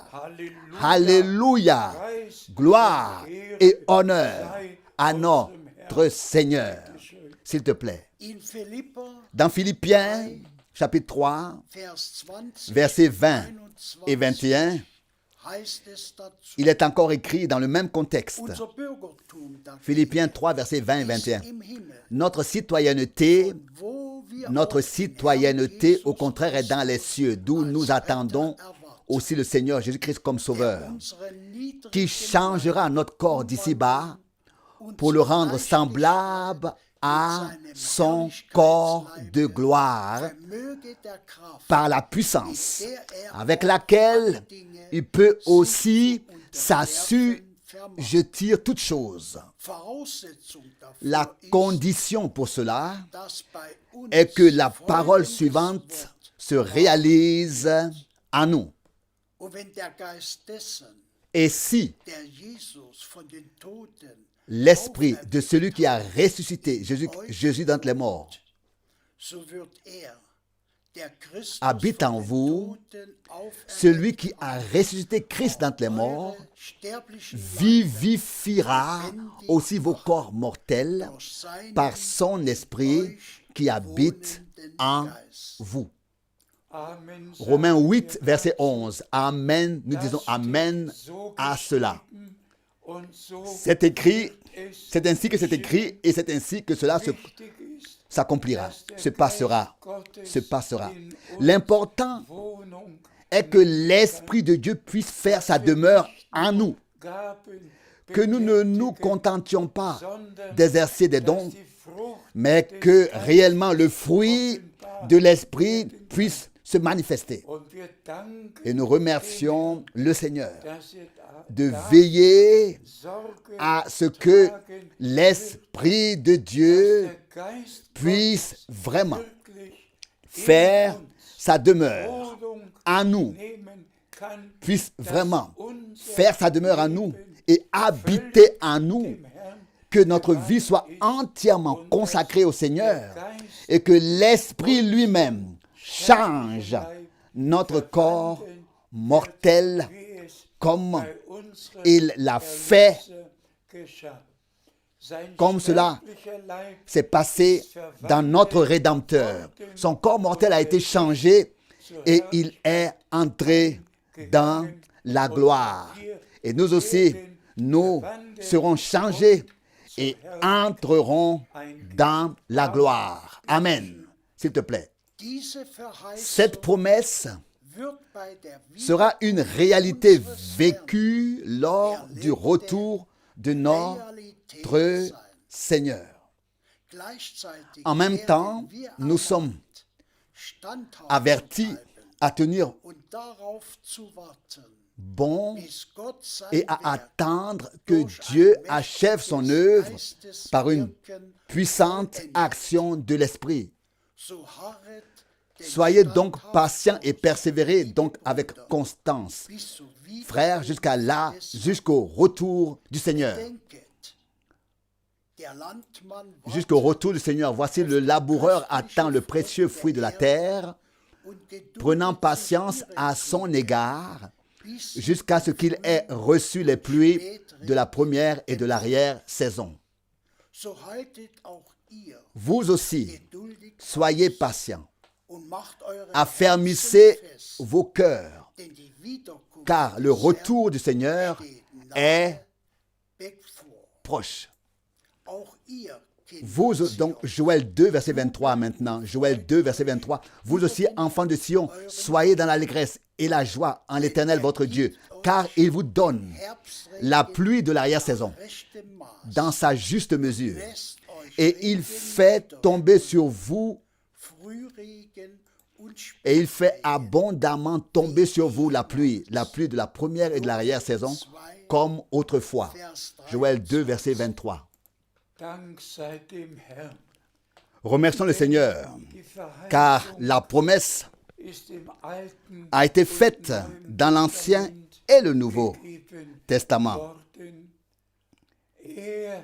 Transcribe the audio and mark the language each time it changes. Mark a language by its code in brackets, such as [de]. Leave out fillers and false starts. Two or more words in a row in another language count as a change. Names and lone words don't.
[de] Halleluja. [fr] Alléluia. [de] Preis, [fr] Gloire [de] Ehre [fr] et honneur [de] sei [fr] à [de] unserem [fr] notre [de] Herrn. [fr] Seigneur. S'il te plaît. [de] In Philippa, [fr] Dans Philippiens, chapitre 3, [de] Vers 20, [fr] versets 20 et 21, [de] heißt es dazu, [fr] il est encore écrit dans le même contexte. [de] unser Bürgertum dagegen [fr] Philippiens 3, versets 20 et [de] ist [fr] 21. [de] im Himmel, [fr] Notre citoyenneté, [de] wo wir [fr] notre [de] auch den [fr] citoyenneté, [de] Herrn [fr] au contraire, est dans les cieux, d'où nous attendons aussi le Seigneur Jésus-Christ comme Sauveur, [de] unseren niedrigen [fr] qui changera notre corps d'ici-bas pour le rendre semblable à son corps de gloire [de] Vermöge der Kraft, [fr] par la puissance avec laquelle il peut aussi s'assujettir toutes choses. [de] Voraussetzung [fr] La [de] dafür ist, [fr] condition pour cela [de] dass bei uns [fr] est que la parole [de] folgendes [fr] suivante [de] Wort, [fr] se réalise en nous. [de] und wenn der Geist dessen, [fr] Et si [de] der Jesus von den Toten [fr] l'esprit de celui qui a ressuscité Jésus d'entre les morts [de] so wird der Christus [fr] habite en [de] von den [fr] vous, [de] Toten [fr] celui qui a ressuscité Christ d'entre les morts, [de] eure sterblichen [fr] vivifiera aussi vos corps mortels [de] durch seinen [fr] par son esprit qui habite en [de] Geist. [fr] vous. Amen. Romains 8, verset 11. Amen. Nous disons Amen à cela. [de] Und so [fr] C'est écrit, [de] es [fr] c'est ainsi que c'est écrit et c'est ainsi que cela [de] wichtig ist, [fr] s'accomplira, [de] dass der [fr] se passera, [de] Geist Gottes [fr] se passera. [de] in uns [fr] L'important [de] Wohnung [fr] est que l'Esprit de Dieu puisse faire sa demeure en nous, [de] Gaben [fr] que nous ne nous [de] betätigen, [fr] contentions pas [de] sondern [fr] d'exercer des [de] dass [fr] dons, [de] die Frucht [fr] mais [de] des [fr] que [de] Geistes [fr] réellement le fruit de l'Esprit puisse se manifester. [de] und wir danken [fr] Et nous remercions le Seigneur [de] dass ihr [fr] de veiller [de] Sorge [fr] à ce que [de] tragen, [fr] l'Esprit de Dieu [de] der Geist [fr] puisse vraiment [de] wirklich [fr] faire [de] in uns [fr] sa demeure [de] Wohnung [fr] en nous, [de] nehmen kann, [fr] puisse [de] dass [fr] vraiment [de] unser [fr] faire sa demeure en nous [de] Leben [fr] et habiter en nous, [de] dem Herrn [fr] que notre vie soit entièrement consacrée au Seigneur et que l'Esprit lui-même change notre corps mortel [de] wie es [fr] comme [de] bei unserem [fr] il l'a fait, [de] Erlöser geschah. Sein [fr] comme cela [de] sterblicher Leib [fr] s'est passé dans notre Rédempteur. Son corps mortel a été changé et il est entré dans la gloire. Et nous aussi, nous serons changés et entreront dans la gloire. Amen. S'il te plaît. [de] Diese Verheißung [fr] Cette promesse [de] wird bei der [fr] sera une réalité vécue lors du retour de notre [de] Realität sein. [fr] Seigneur. [de] Gleichzeitig [fr] En même [de] werden [fr] temps, [de] wir [fr] nous sommes [de] standhaft [fr] avertis [de] bleiben [fr] à tenir [de] und darauf zu warten, [fr] bon [de] bis Gott sein [fr] et à [de] Werk [fr] attendre que [de] durch [fr] Dieu [de] ein [fr] achève son [de] mächtiges [fr] œuvre [de] Geisteswirken [fr] par une puissante action de l'Esprit. [de] so harret den [fr] Soyez donc [de] standhaft [fr] patients et persévérez donc avec constance, [de] bis zur Wiederkunft [fr] frères, jusqu'à là, [de] des [fr] jusqu'au retour du Seigneur. [de] Denket, der Landmann [fr] Jusqu'au retour du Seigneur. Voici le laboureur attend le précieux fruit de la terre, [de] und geduldet [fr] prenant [de] sich [fr] patience [de] ihre [fr] à son égard, [de] bis [fr] jusqu'à ce qu'il ait reçu les pluies de la première et de l'arrière-saison. [de] so haltet auch ihr [fr] Vous aussi, [de] geduldig [fr] soyez patients, [de] und macht eure [fr] affermissez [de] Herzen fest, [fr] vos cœurs, [de] denn die Wiederkunft [fr] car le [de] des [fr] retour du Seigneur [de] Herrn steht [fr] est [de] nahe bevor. [fr] proche. [de] Auch ihr, Kinder [fr] Vous, [de] Zions, [fr] donc, Joël 2, verset 23 maintenant. Joël 2, verset 23. Vous aussi, enfants de Sion, soyez dans l'allégresse et la joie en l'Éternel votre Dieu, car il vous donne la pluie de l'arrière-saison [de] rechte Maß, [fr] dans sa juste mesure. [de] lässt euch [fr] Et il [de] Regen [fr] fait [de] nieder, [fr] tomber sur vous, [de] Frühregen und [fr] et il fait [de] Spätregen, [fr] abondamment tomber sur vous la pluie de la première et de l'arrière-saison, comme autrefois. [de] Vers 3. [fr] Joël 2, verset 23. [de] Dank sei dem Herrn. [fr] Remercions le Seigneur, [de] Die Verheißung [fr] car la promesse [de] ist im Alten [fr] a été [de] und [fr] faite [de] Neuen [fr] dans l'Ancien [de] Testament [fr] et le Nouveau [de] gegeben [fr] Testament. [de] worden. Er